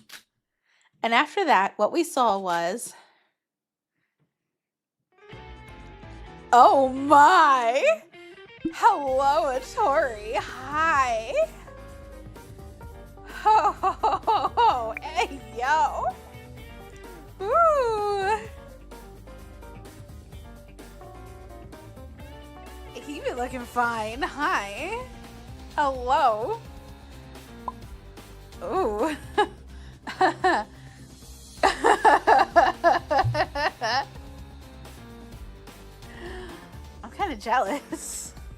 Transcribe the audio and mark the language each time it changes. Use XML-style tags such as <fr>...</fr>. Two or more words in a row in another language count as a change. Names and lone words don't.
<en>And after that, what we saw was Oh my! Hello, Atori. Hi. Ho ho ho ho ho. Hey yo. Ooh. He be looking fine. Hi. Hello. Ooh. I'm kind of jealous.</en>